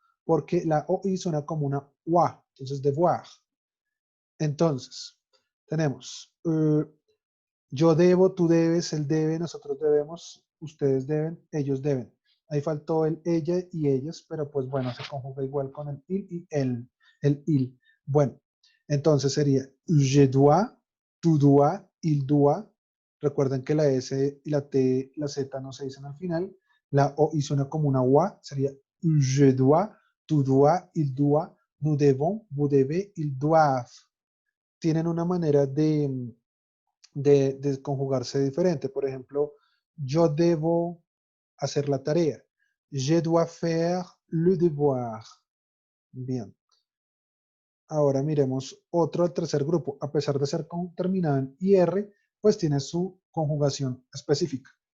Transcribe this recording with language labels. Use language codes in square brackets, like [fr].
[es] Porque la OI suena como una UA. Entonces, devoir. Entonces, tenemos yo debo, tú debes, él debe, nosotros debemos, ustedes deben, ellos deben. Ahí faltó el ella y ellas, pero pues bueno, se conjuga igual con el il y el il. Bueno, entonces sería [fr] je dois, tu dois, il doit. [es] Recuerden que la S y la T, la Z no se dicen al final. La O y suena como una UA, sería [fr] je dois, tu dois, il doit, nous devons, vous devez, ils doivent. [es] Tienen una manera de conjugarse diferente. Por ejemplo, yo debo hacer la tarea. [fr] Je dois faire le devoir. Bien. [es] Ahora miremos otro al tercer grupo. A pesar de ser terminado en IR, pues tiene su conjugación específica.